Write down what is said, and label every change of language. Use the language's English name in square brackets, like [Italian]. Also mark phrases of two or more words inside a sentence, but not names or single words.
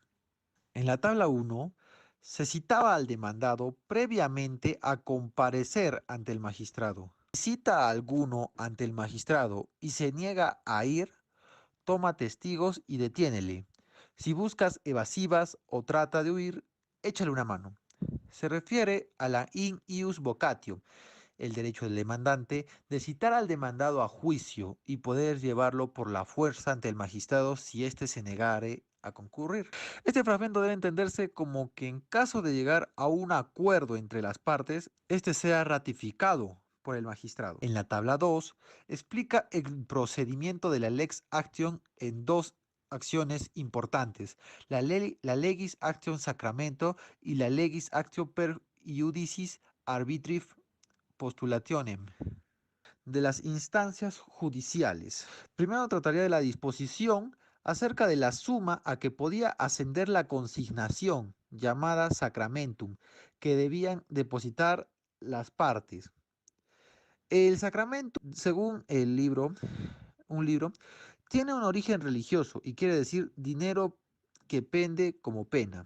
[Spanish] En la tabla 1 se citaba al demandado previamente a comparecer ante el magistrado. Si cita a alguno ante el magistrado y se niega a ir, toma testigos y detiénele. Si buscas evasivas o trata de huir, échale una mano. Se refiere a la [Latin] in ius vocatio, [Spanish] el derecho del demandante de citar al demandado a juicio y poder llevarlo por la fuerza ante el magistrado si éste se negare a concurrir. Este fragmento debe entenderse como que en caso de llegar a un acuerdo entre las partes, este sea ratificado por el magistrado. En la tabla 2 explica el procedimiento de la [Latin] lex action [Spanish] en dos acciones importantes, la [Latin] legis action sacramento [Spanish] y la [Latin] legis action per iudicis arbitri postulationem [Spanish] de las instancias judiciales. Primero trataría de la disposición acerca de la suma a que podía ascender la consignación llamada sacramentum que debían depositar las partes. El sacramento, según un libro, tiene un origen religioso y quiere decir dinero que pende como pena.